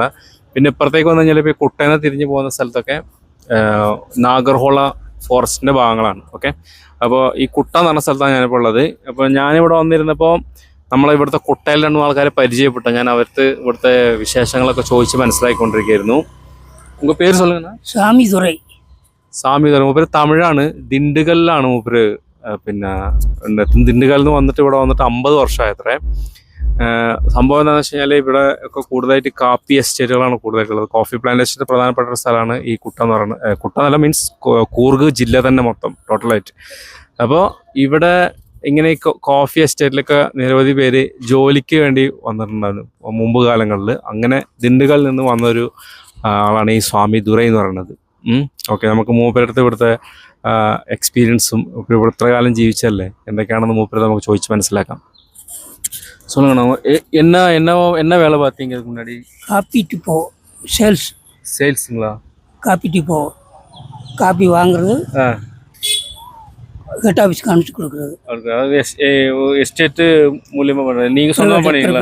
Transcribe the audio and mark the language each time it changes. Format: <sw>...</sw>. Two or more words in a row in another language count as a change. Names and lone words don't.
<ml>പിന്നെ ഇപ്പുറത്തേക്ക് വന്നു കഴിഞ്ഞാൽ ഇപ്പോൾ കുട്ടേനെ തിരിഞ്ഞ് പോകുന്ന സ്ഥലത്തൊക്കെ നാഗർഹോള ഫോറസ്റ്റിൻ്റെ ഭാഗങ്ങളാണ്. ഓക്കെ, അപ്പോൾ ഈ കുട്ട എന്ന് പറഞ്ഞ സ്ഥലത്താണ് ഞാനിപ്പോൾ ഉള്ളത്. അപ്പോൾ ഞാനിവിടെ വന്നിരുന്നപ്പോൾ നമ്മളെ ഇവിടുത്തെ കുട്ടയിൽ രണ്ടു ആൾക്കാരെ പരിചയപ്പെട്ടു. ഞാൻ അവർക്ക് ഇവിടുത്തെ വിശേഷങ്ങളൊക്കെ ചോദിച്ച് മനസ്സിലാക്കിക്കൊണ്ടിരിക്കുകയായിരുന്നു.</ml> <ta>உங்கள் பேர் சொல்லுங்கண்ணா. சாமிதுரை. സാമിതുரை.</ta> <ml>മൂപ്പര് തമിഴാണ്, ദിണ്ടുകല്ലിലാണ് മൂപ്പര്. പിന്നെ ദിണ്ടുകല്ലിൽ നിന്ന് വന്നിട്ട് ഇവിടെ വന്നിട്ട് 50 വർഷമായത്രേ. സംഭവം എന്താണെന്ന് വെച്ച് കഴിഞ്ഞാൽ ഇവിടെ ഒക്കെ കൂടുതലായിട്ട് കാപ്പി എസ്റ്റേറ്റുകളാണ് കൂടുതലായിട്ടുള്ളത്.</ml> <en>coffee plantation's</en> <ml>പ്രധാനപ്പെട്ട ഒരു സ്ഥലമാണ് ഈ കുട്ട എന്ന് പറയുന്നത്. കുട്ട എന്നല്ല, മീൻസ് കൂർഗ് ജില്ല തന്നെ മൊത്തം ടോട്ടലായിട്ട്. അപ്പോൾ ഇവിടെ ഇങ്ങനെ ഈ</ml> <en>coffee estateilokke</en> <ml>നിരവധി പേര് ജോലിക്ക് വേണ്ടി വന്നിട്ടുണ്ടായിരുന്നു മുമ്പ് കാലങ്ങളിൽ. അങ്ങനെ ദിണ്ടുകല്ലിൽ നിന്ന് വന്നൊരു ആളാണ് ഈ സ്വാമി ദുരൈ എന്ന് പറയുന്നത്. ഓക്കെ, നമുക്ക് മൂപ്പരടുത്ത് ഇവിടുത്തെ എക്സ്പീരിയൻസും ഇത്ര കാലം ജീവിച്ചല്ലേ എന്തൊക്കെയാണെന്ന് മൂപ്പര് നമുക്ക് ചോദിച്ച് മനസ്സിലാക്കാം.</ml> <ta>சொல்லுங்கண்ணா, என்ன என்ன என்ன வேலை பார்த்தீங்க இதுக்கு முன்னாடி? காப்பி டிப்போ சேல்ஸுங்களா? காப்பி டிப்போ, காப்பி வாங்குறது,</ta> <en>head officekku</en> <ta>அனுப்பிச்சு கொடுக்குறது. அதாவது எஸ்டேட்டு மூலியமாக பண்ணுறது. நீங்கள் சொந்தமாக பண்ணீங்களா?</ta>